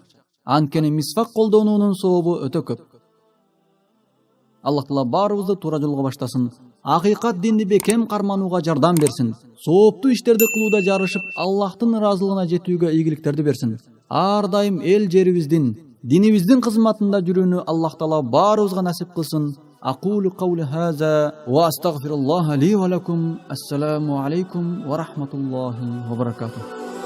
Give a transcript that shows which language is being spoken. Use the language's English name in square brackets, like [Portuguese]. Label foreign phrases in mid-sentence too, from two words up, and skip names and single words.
[Kyrgyz] Анткени мисвак колдонуунун сообу өтө көп. Аллах Таала баарыбызды туура жолго баштасын. Акыйкат динди бекем карманууга жардам берсин. Сооптуу иштерди кылууда жарышып, Аллахтын ыраазылыгына жетүүгө ийгиликтерди берсин. Ар дайым эл жерибиздин, динибиздин кызматында жүрүүнү Аллах Таала баарыбызга насип кылсын. [Arabic] أقول قولي هذا وأستغفر الله لي ولكم. السلام عليكم ورحمة الله وبركاته.